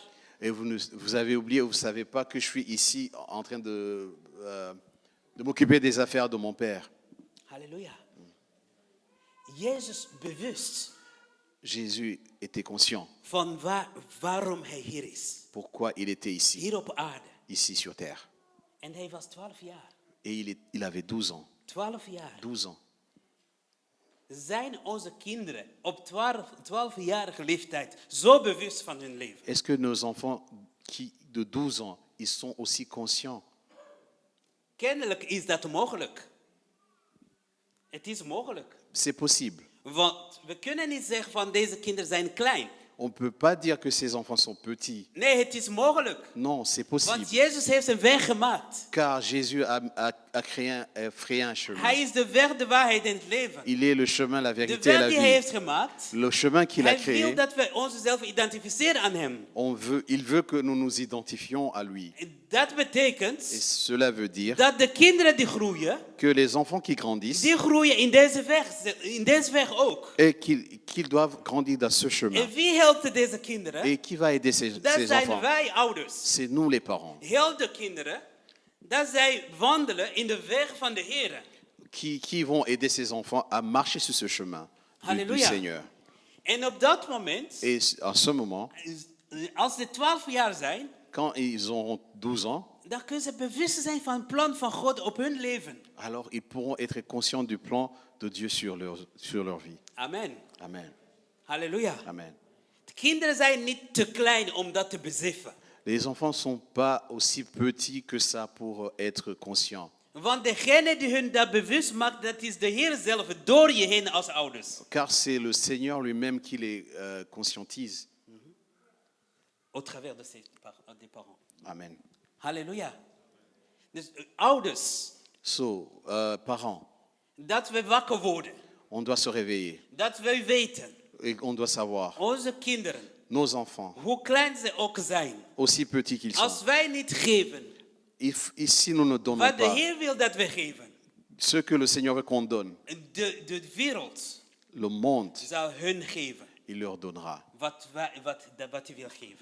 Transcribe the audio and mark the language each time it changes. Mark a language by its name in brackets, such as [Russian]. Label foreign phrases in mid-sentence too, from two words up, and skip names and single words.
[French] Et vous avez oublié, vous ne savez pas que je suis ici en train de m'occuper des affaires de mon père. [Dutch] Halleluja. Jezus bewust [French] Jésus était conscient [Dutch] van waarom hij hier is. [French] pourquoi il était ici, [Dutch] Hier op aarde. [French] ici sur terre. [Dutch] En hij was 12 jaar. [French] Et il avait 12 ans. [Dutch] 12 jaar. [French] 12 ans. [Dutch] Zijn onze kinderen op 12-jarige leeftijd zo bewust van hun leven? [French] Est-ce que nos enfants de 12 ans, ils sont aussi conscients? [Dutch] Kennelijk is dat mogelijk. Het is mogelijk. [French] C'est possible. [Dutch] Want we kunnen niet zeggen van deze kinderen zijn klein. [French] On ne peut pas dire que ces enfants sont petits. [Dutch] Nee, het is mogelijk. [French] Non, c'est possible. [Dutch] Want Jezus heeft een weg gemaakt. [French] Car Jésus a créé un chemin. [Dutch] Hij is de weg, de waarheid en het leven. [French] Il est le chemin, la [Dutch] De [French] vérité et [Dutch] weg [French] la [Dutch] die hij [French] vie. [Dutch] heeft gemaakt. [French] Le chemin qu'il a [Dutch] Hij wil [French] créé, [Dutch] dat we onszelf identificeren aan hem. [French] il veut que nous nous identifions à lui. [Dutch] Dat [French] Et [Dutch] betekent [French] cela veut dire [Dutch] dat de kinderen die groeien, [French] que les enfants qui grandissent, [Dutch] die groeien in deze weg ook. [French] et qu'ils doivent grandir dans ce chemin. [Dutch] En wie helpt deze kinderen? [French] Et qui va aider ces [Dutch] Dat zijn [French] enfants? [Dutch] wij ouders. [French] C'est nous les parents. [Dutch] Help de kinderen dat zij wandelen in de weg van de Heer. [French] Qui vont aider ces enfants à marcher sur ce chemin du [Dutch] Halleluja. [French] Seigneur. [Dutch] En op dat moment, [French] Et en ce moment, [Dutch] als ze 12 jaar zijn, [French] quand ils auront 12 ans, [Dutch] dan kunnen ze bewust zijn van het plan van God op hun leven. [French] alors ils pourront être conscients du plan de Dieu sur leur vie. [Dutch] Amen. [French] Amen. [Dutch] Halleluja. [French] Amen. [Dutch] De kinderen zijn niet te klein om dat te beseffen. [French] Les enfants ne sont pas aussi petits que ça pour être conscients. [Dutch] Want degene die hun dat bewust maakt, dat is de Heer zelf door je heen als ouders. [French] Car c'est le Seigneur lui-même qui les conscientise. Au travers de des parents. Amen. [Dutch] Halleluja. Dus ouders, [French] So, parents, [Dutch] dat we wakker worden. [French] on doit se réveiller. [Dutch] Dat we weten, [French] Et on doit savoir, [Dutch] onze kinderen, [French] nos enfants, [Dutch] hoe klein ze ook zijn, [French] aussi petits qu'ils sont, [Dutch] als wij niet geven [French] si nous ne donnons [Dutch] wat de [French] pas [Dutch] Heer wil dat we geven, [French] ce que le Seigneur veut qu'on donne, [Dutch] de wereld [French] le monde, [Dutch] zal hun geven [French] il leur donnera [Dutch] wat hij wil geven.